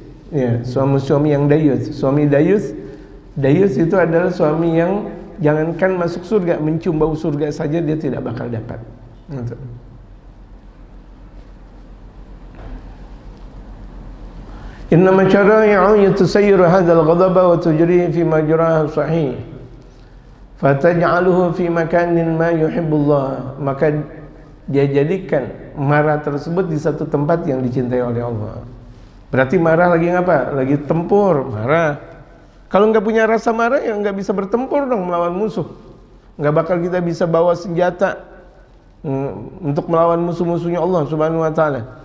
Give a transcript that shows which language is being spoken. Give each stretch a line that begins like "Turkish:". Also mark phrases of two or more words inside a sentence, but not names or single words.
Indonesian: Ya, suami-suami yang dayus. Suami dayus itu adalah suami yang jangankan masuk surga, mencium bau surga saja dia tidak bakal dapat.
Arabic: Gitu. إنما الشرائع تسير هذا الغضب وتجريه في مجراها صحيح فتجعله في مكان ما يحبه الله,
Indonesian: maka dia jadikan marah tersebut di satu tempat yang dicintai oleh Allah. Berarti marah lagi ngapa? Lagi tempur, marah. Kalau nggak punya rasa marah, ya nggak bisa bertempur dong melawan musuh. Nggak bakal kita bisa bawa senjata untuk melawan musuh-musuhnya Allah
Arabic: سبحانه وتعالى.